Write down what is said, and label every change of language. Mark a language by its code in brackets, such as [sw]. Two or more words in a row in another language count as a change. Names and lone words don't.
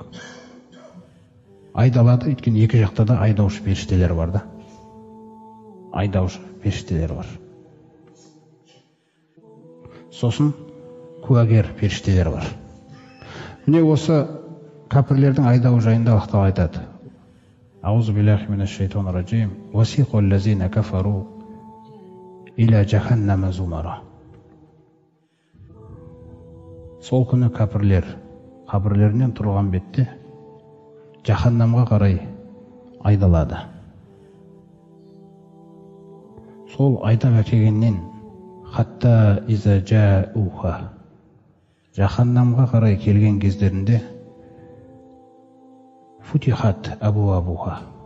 [kk] Айдалады, өйткені екі жақта да айдаушы періштелер бар да. Айдаушы періштелер бар. Сосын куәгер періштелер бар. Міне осы кәпірлердің айдауы жайында Аллах Тағала айтады. [ar] أعوذ بالله من الشيطان الرجيم. وسيق الذين كفروا إلى جهنم زمرا. [kk] Сол күні кәпірлер қабірлерінен тұрған бетте жаханнамға қарай айдалады. Сол айдап әкелгеннен [ar] حتى إذا جاءوها, [kk] жаханнамға қарай келген кездерінде [ar] فتحت أبوابها.